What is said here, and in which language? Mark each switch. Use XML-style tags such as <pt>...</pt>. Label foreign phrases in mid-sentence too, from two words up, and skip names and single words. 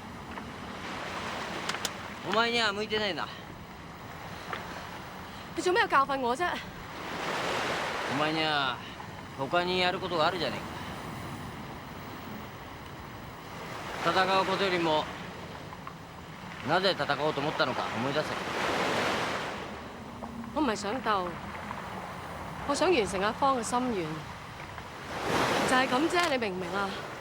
<ja>お前には向いてないんだ。</ja> <yue>你做咩要教訓我啫？</yue> <ja>お前には他にやることがあるじゃねえか。戦うことよりもなぜ戦おうと思ったのか思い出せ。</ja> <yue>我唔係想鬥，我想完成阿芳嘅心願，就係咁啫。你明唔明啊？</yue>